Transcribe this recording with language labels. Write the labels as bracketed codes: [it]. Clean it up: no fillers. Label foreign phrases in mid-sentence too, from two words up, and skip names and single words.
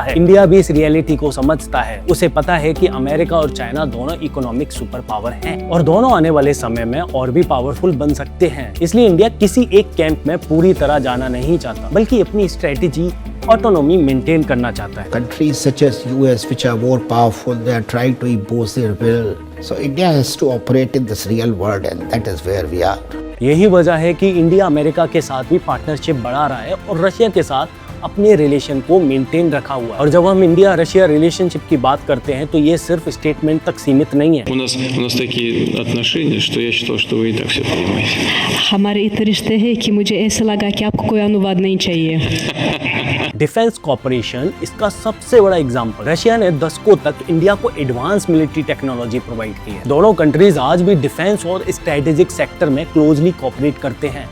[hi] इंडिया भी इस रियलिटी को समझता है। उसे पता है कि अमेरिका और चाइना दोनों [en] economic super power [hi] हैं, और दोनों आने वाले समय में और भी पावरफुल बन सकते हैं। इसलिए इंडिया किसी एक कैंप में पूरी तरह जाना नहीं चाहता, बल्कि अपनी [en] strategy, autonomy maintain [hi] करना चाहता है। [en] Countries such as US, which are more powerful, they are trying to impose their will. So India has to operate in this real world, and that is where we are. [hi] यही वजह है कि इंडिया अमेरिका के साथ भी पार्टनरशिप बढ़ा रहा है और रशिया के साथ अपने रिलेशन को मेंटेन रखा हुआ है। और जब हम इंडिया रशिया रिलेशनशिप की बात करते हैं तो ये सिर्फ स्टेटमेंट तक सीमित नहीं है। [ru] У нас такие отношения, что я считал, что вы и так все понимаете. [hi] हमारे इतने रिश्ते हैं कि मुझे ऐसा लगा कि आपको कोई अनुवाद नहीं चाहिए। [en] defence corporation [hi] इसका सबसे बड़ा एग्जांपल। रशिया ने दशकों तक इंडिया को [en] advance military technology provide [hi] की है। दोनों कंट्रीज आज भी डिफेंस और [en] strategic sector [hi] में [en] closely cooperate [hi] करते हैं।